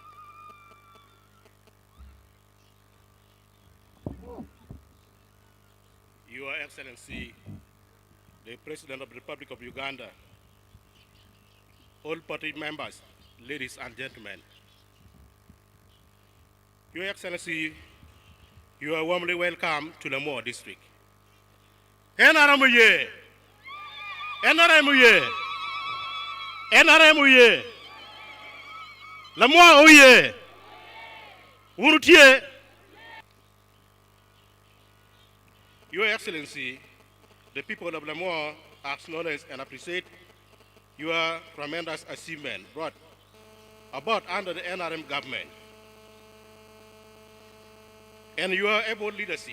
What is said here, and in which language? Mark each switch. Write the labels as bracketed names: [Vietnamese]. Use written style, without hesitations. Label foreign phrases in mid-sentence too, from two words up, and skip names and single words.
[English] Your Excellency, the President of the Republic of Uganda, all party members, ladies and gentlemen. Your Excellency, You are warmly welcome to Lamwo District. NRMUye! NRMUye! NRMUye! Lamwo Oye! Urutie! Your Excellency, the people of Lamwo acknowledge and appreciate your tremendous achievement brought about under the NRM government and your able leadership.